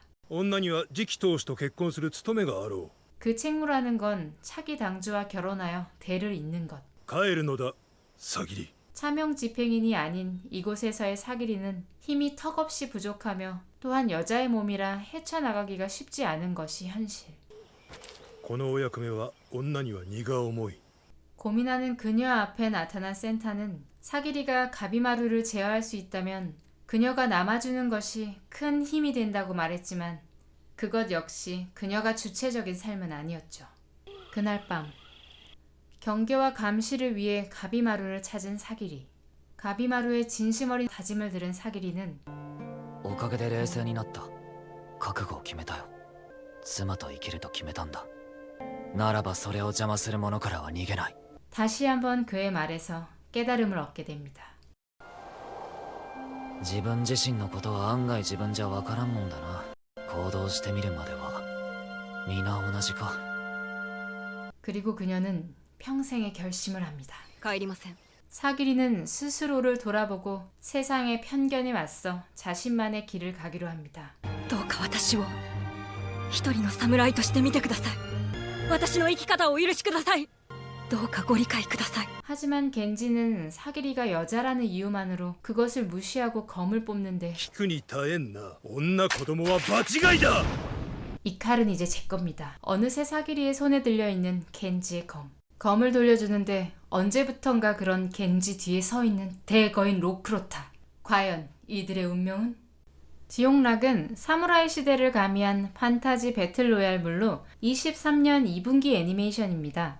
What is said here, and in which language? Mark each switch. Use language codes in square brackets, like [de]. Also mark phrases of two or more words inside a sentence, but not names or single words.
[ja] 女には次期当主と結婚する務めがあろ [ko] 그 책무라는 건 차기 당주와 결혼하여 대를 잇는 것. [ja] う帰るのださぎり [ko] 차명 집행인이 아닌 이곳에서의 사기리는 힘이 턱없이 부족하며 또한 여자의 몸이라 헤쳐나가기가 쉽지 않은 것이 현실. [ja] このお役目は女には荷が重い [ko] 고민하는 그녀 앞에 나타난 센타는 사기리가 가비마루를 제어할 수 있다면 그녀가 남아주는 것이 큰 힘이 된다고 말했지만 그것 역시 그녀가 주체적인 삶은 아니었죠. 그날 밤 경계와 감시를 위해 가비마루를 찾은 사기리. 가비마루의 진심 어린 다짐을 들은 사기리는 [ja] おかげで冷静になった覚悟を決めたよ妻と生きると決めたんだならばそれを邪魔する者からは逃げない [ko] 다시 한번 그의 말에서 깨달음을 얻게 됩니다. [ja] 自分自身のことは案外自分じゃわからんもんだな行動してみるまでは皆同じか [ko] 그리고 그녀는 평생의 결심을 합니다. [ja] 帰りません。 [ko] 사기리는 스스로를 돌아보고 세상의 편견에 맞서 자신만의 길을 가기로 합니다. [ja] どうか私を一人の侍として見てください。私の生き方をお許しください。どうかご理解ください。 [ko] 하지만 겐지는 사기리가 여자라는 이유만으로 그것을 무시하고 검을 뽑는데 [ja] 聞くに耐えんな女子供は場違いだ [ko] 이 칼은 이제 제 겁니다. 어느새 사기리의 손에 들려있는 겐지의 검. 검을 돌려주는데 언제부턴가 그런 겐지 뒤에 서있는 대거인 로크로타. 과연 이들의 운명은? 지옥락은 사무라이 시대를 가미한 판타지 배틀로얄물로 23년 2분기 애니메이션입니다.